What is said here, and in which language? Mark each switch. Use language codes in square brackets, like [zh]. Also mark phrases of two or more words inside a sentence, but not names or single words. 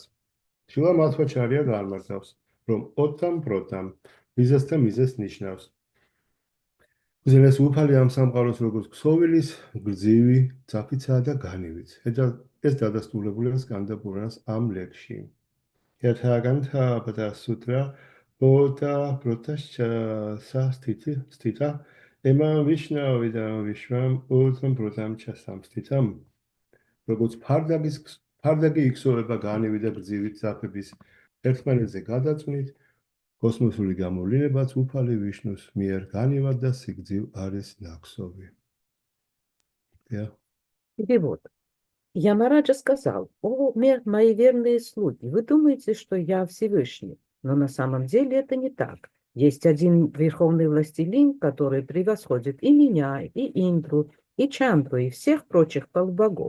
[ka] შილა მათვაჩარია განმარტავს, რომ ოტამ პროტამ მიზეს და მიზეს ნიშნავს. უზენაესი უფალი ამ სამყაროს როგორც ქსოვილის, გრძივი, ძაფიცაა და განივიც. ეს დადასტურებულია სკანდა პურანას ამ ლექსში. [sa] Yathagantha Padasutra Bota Protascha Sastita Ema Vishna Vidam Vishvam Uttam Protam Chasam Stitam. [ka] როგორც ფარდაგი იქსოვება განივი და გრძივი ძაფების ერთმანეთზე გადაწვნით, კოსმოსური გამოვლინებაც უფალი ვიშნუს მიერ განივად და სიგრძივ არის ნაქსოვი. [ru] Перевод. Ямараджа сказал: «О, мои верные слуги, вы думаете, что я Всевышний, но на самом деле это не так. Есть один верховный властелин, который превосходит и меня, и Индру, и Чандру, и всех прочих полубогов.